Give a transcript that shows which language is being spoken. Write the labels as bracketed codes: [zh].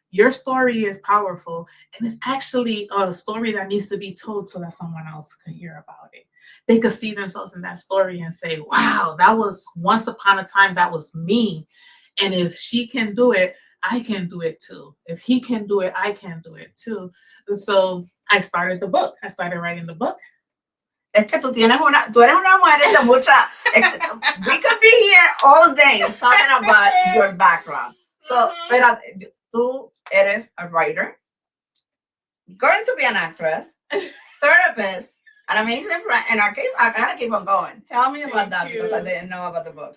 [en] Your story is powerful. And it's actually a story that needs to be told so that someone else could hear about it. They could see themselves in that story and say, wow, that was once upon a time, that was me. And if she can do it, I can do it too. If he can do it, I can do it too. And so I started the book. I started writing the book. [es] Es que tú eres una mujer de mucha. [en] We could be here all day talking about your background. So, pero [es] tú eres [en] a writer, going to be an actress, therapist, an amazing friend, and I gotta keep on going. Tell me about that because I didn't know about the book.